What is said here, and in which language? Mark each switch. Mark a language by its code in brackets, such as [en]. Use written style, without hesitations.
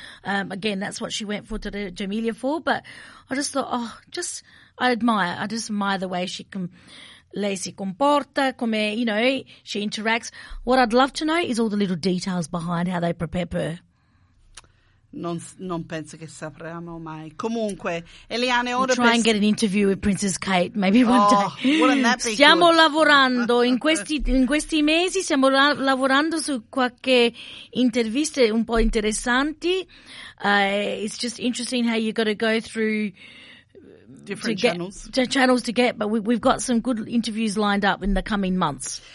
[en] Again, that's what she went for to Jamelia for, but I just thought, I just admire the way she can [it] lei si comporta, come, [en] you know, she interacts. What I'd love to know is all the little details behind how they prepare her. [it] Non penso che sapremo mai. Comunque, Eliane, ora [en] we'll try and get an interview with Princess Kate, maybe one day. Wouldn't that be [it] stiamo [en] good? [it] Lavorando in questi mesi, stiamo lavorando su qualche interviste un po' interessanti. [en] It's just interesting how you got to go through different channels to get, but we've got some good interviews lined up in the coming months.